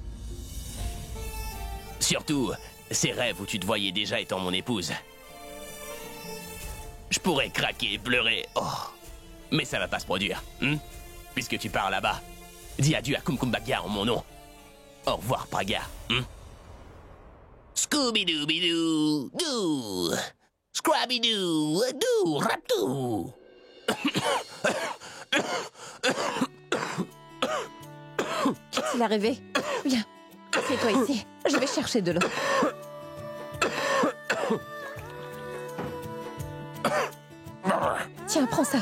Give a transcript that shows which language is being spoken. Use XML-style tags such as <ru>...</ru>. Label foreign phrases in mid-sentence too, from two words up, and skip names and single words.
<fr>Surtout, ces rêves où tu te voyais déjà étant mon épouse. Je pourrais craquer et pleurer. Oh. Mais ça va pas se produire, hein? Puisque tu pars là-bas. Dis adieu à Kum Kum Bhagya en mon nom. Au revoir, Pragya. Scooby-Dooby-Doo, doo. Scraby-Doo, doo, rap-doo. Qu'est-il arrivé? Viens, assieds-toi ici. Je vais chercher de l'eau. Tiens, prends ça.</fr>